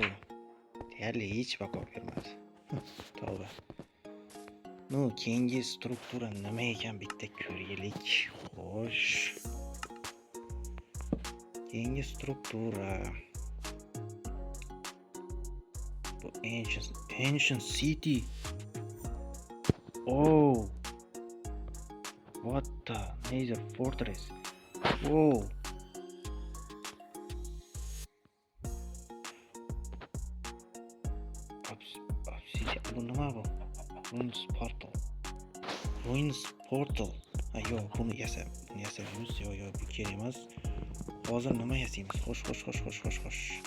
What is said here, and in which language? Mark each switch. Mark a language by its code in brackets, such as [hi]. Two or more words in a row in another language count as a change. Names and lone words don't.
[uz] Deyarli hech baho bermadi. Tavba. No, keyingi struktura nima ekan bitta ko'raylik. Xo'sh. Keyingi struktura. Bu [en] ancient city. Oh. What the major fortress. Whoa. [uz] Bu nima bu? [en] Ruins portal. [uz] Ha yo'q, buni yasaymiz. Yo'q, bu kerak emas. Hozir nima yasaymiz? Xo'sh.